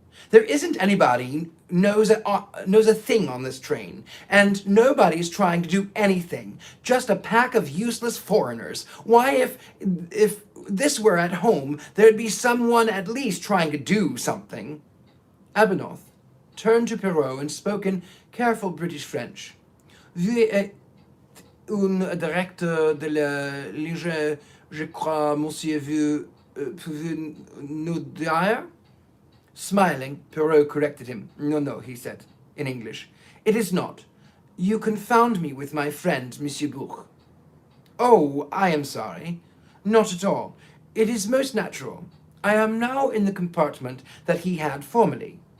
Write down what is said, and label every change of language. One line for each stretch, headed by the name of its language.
English: There isn't anybody knows a thing on this train, and nobody's trying to do anything. Just a pack of useless foreigners. Why, if this were at home, there'd be someone at least trying to do something. Abenorth turned to Perrault and spoke in careful British French.
French: Vous êtes un directeur de la Ligue, je crois, monsieur, vous pouvez nous dire?
English: Smiling, Perrault corrected him. No, he said, in English. It is not. You confound me with my friend, Monsieur Bouc. Oh, I am sorry. Not at all. It is most natural. I am now in the compartment that he had formerly.